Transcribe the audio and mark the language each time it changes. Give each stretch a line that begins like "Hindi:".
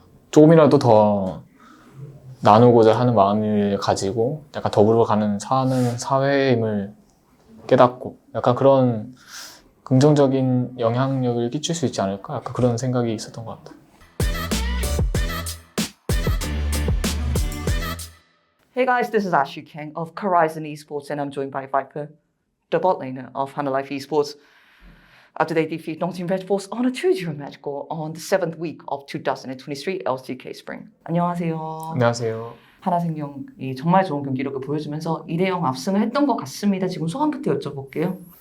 Korean: 조금이라도 더 나누고자 하는 마음을 가지고 약간 더불어 사는 사회임을 깨닫고 약간 그런 긍정적인 영향력을 끼칠 수 있지 않을까? 약간 그런 생각이 있었던 것 같아요.
English: Hey guys, this is Ashley King of Horizon Esports and I'm joined by Viper, the bot laner of Hana Life Esports. After they defeat Nottingham Red Force on a 2-0 match goal on the 7th week of 2023 LCK Spring.
Korean: 안녕하세요. 안녕하세요. 하나생명이 정말 좋은 경기력을 보여주면서 2대0 압승을 했던 것 같습니다. 지금 소감부터 여쭤볼게요.